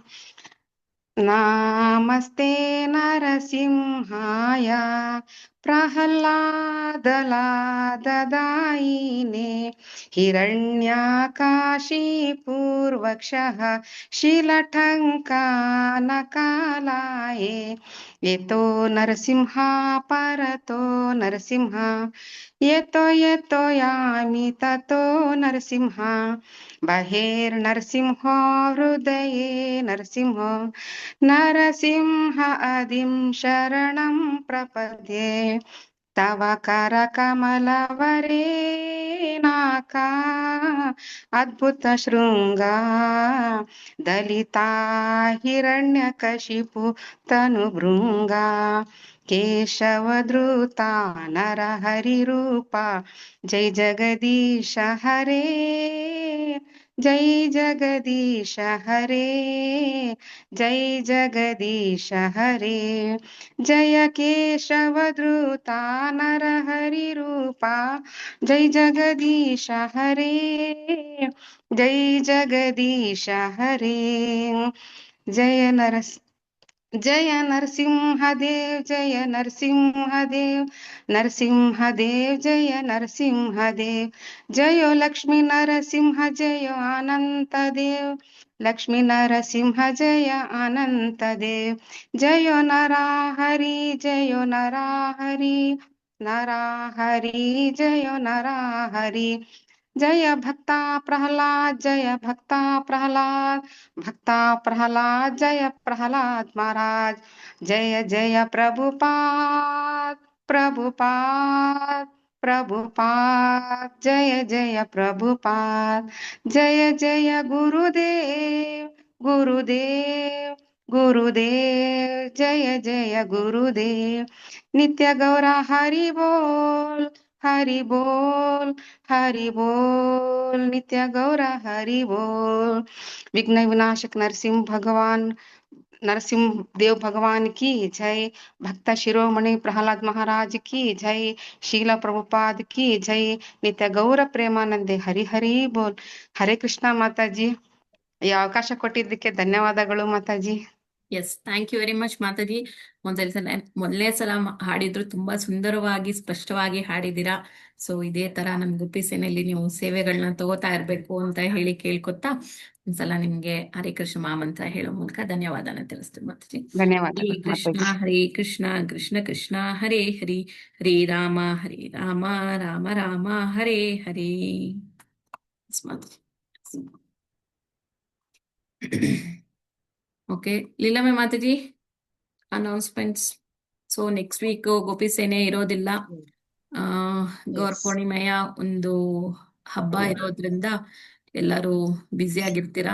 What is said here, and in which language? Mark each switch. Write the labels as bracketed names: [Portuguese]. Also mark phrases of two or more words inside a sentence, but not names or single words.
[Sanskrit] ನಮಸ್ತೆ ನರಸಿಂಹಾಯ ಪ್ರಹ್ಲಾದಲಾದದಾಯಿನೇ, ಹಿರಣ್ಯಕಾಶೀಪೂರ್ವಕ್ಷಃ ಶಿಲಠಂಕಾನಕಾಲಾಯೇ, ಯತೋ ನರಸಿಂಹ ಪರತೋ ನರಸಿಂಹ, ಯತೋ ಯತೋ ಯಾಮಿ ತತೋ ನರಸಿಂಹ, ಬಹಿರ್ನರಸಿಂಹೋ ಹೃದಯೇ ನರಸಿಂಹೋ, ನರಸಿಂಹ ಅದಿಂ ಶರಣಂ ಪ್ರಪದ್ಯೆ, ತವ ಕರ ಕಮಲವರೇನಾಕ ಅದ್ಭುತ ಶೃಂಗ, ದಲಿತಾ ಹಿರಣ್ಯಕಶಿಪು ತನು ಭೃಂಗ, ಕೇಶವಧೃತ ನರಹರಿ ರೂಪ, ಜೈ ಜಗದೀಶ ಹರೇ, ಜೈ ಜಗದೀಶ ಹರೇ, ಜೈ ಜಗದೀಶ ಹರೇ, ಜಯ ಕೇಶವಧೃತ ನರಹರಿ ರೂಪ, ಜೈ ಜಗದೀಶ ಹರೇ, ಜೈ ಜಗದೀಶ ಹರೇ, ಜಯ जय नरसिंहदेव जय नरसिंहदेव [Hindi] नरसिंहदेव जय नरसिंहदेव जयो लक्ष्मी नरसिंह जय अनंत देव लक्ष्मी नरसिंह जय अनंत देव जयो नराहरि जयो नराहरि नराहरि जयो नराहरि जय भक्ता प्रहलाद भक्ता प्रहलाद जय प्रहलाद महाराज जय जय प्रभुपाद प्रभुपाद प्रभुपाद जय जय प्रभुपाद जय जय गुरुदेव गुरुदेव गुरुदेव जय जय गुरुदेव नित्य गौरा हरि बोल हरि बोल हरि बोल नित्य गौरा हरि बोल विघ्न विनाशक नरसिंह देव भगवान की जय भक्त शिरोमणि प्रहलाद महाराज की जय शीला प्रभुपाद की जय नित्य गौर [Kannada] ಪ್ರೇಮಾನಂದೆ ಹರಿ ಹರಿ ಬೋಲ್ ಹರೇ ಕೃಷ್ಣ ಮಾತಾಜಿ ಈ ಅವಕಾಶ ಕೊಟ್ಟಿದ್ದಕ್ಕೆ ಧನ್ಯವಾದಗಳು ಮಾತಾಜಿ [English] yes thank you very much mataji. [Kannada] ಮೊದಲನೇ ಸಲ ಹಾಡಿದ್ರು ತುಂಬಾ ಸುಂದರವಾಗಿ ಸ್ಪಷ್ಟವಾಗಿ ಹಾಡಿದ್ದೀರಾ. ಸೊ ಇದೇ ತರ ನಮ್ ಗುಬ್ಬಿ ಸೇನೆಯಲ್ಲಿ ನೀವು ಸೇವೆಗಳನ್ನ ತಗೋತಾ ಇರ್ಬೇಕು ಅಂತ ಹೇಳಿ ಕೇಳ್ಕೊತಾ ಒಂದ್ಸಲ ನಿಮ್ಗೆ ಹರೇ ಕೃಷ್ಣ ಮಹಾಮಂತ್ರ ಹೇಳೋ ಮೂಲಕ ಧನ್ಯವಾದನ ತಿಳಿಸ್ತೀವಿ ಮಾತಾಜಿ. ಹರೇ ಧನ್ಯವಾದಗಳು ಕೃಷ್ಣ ಮಾತಾಜಿ. [Sanskrit] ಹರೇ ಕೃಷ್ಣ ಕೃಷ್ಣ ಕೃಷ್ಣ ಹರೇ ಹರಿ ಹರೇ ರಾಮ ರಾಮ ರಾಮ ಹರೇ ಹರೇ. [Kannada] ಓಕೆ ಲೀಲಾಮೆ ಮಾತಾಜಿ ಅನೌನ್ಸ್ಮೆಂಟ್ಸ್. ಸೊ [English] next week [Kannada] ಗೋಪಿ ಸೇನೆ ಇರೋದಿಲ್ಲ. ಗೌರ ಪೂರ್ಣಿಮೆಯ ಒಂದು ಹಬ್ಬ ಇರೋದ್ರಿಂದ ಎಲ್ಲರೂ ಬ್ಯುಸಿ ಆಗಿರ್ತೀರಾ.